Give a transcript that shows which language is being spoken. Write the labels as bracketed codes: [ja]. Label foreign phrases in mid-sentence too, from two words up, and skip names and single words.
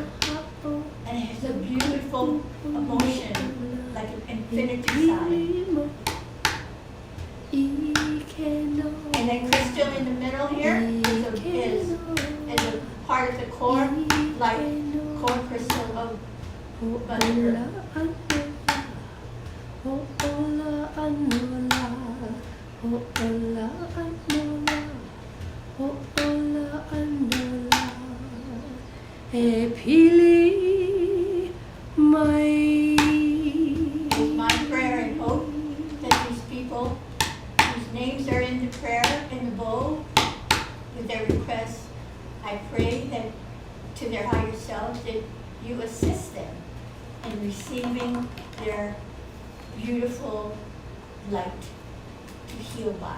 [en] And it has a beautiful emotion, like an infinity sign. And then crystal in the middle here is is, and the part of the core, like core crystal of Mother Earth. [haw] E pili mai. [en] It's my prayer and hope that these people whose names are in the prayer in the bowl with their requests, I pray that to their higher selves that you assist them in receiving their beautiful light to heal by.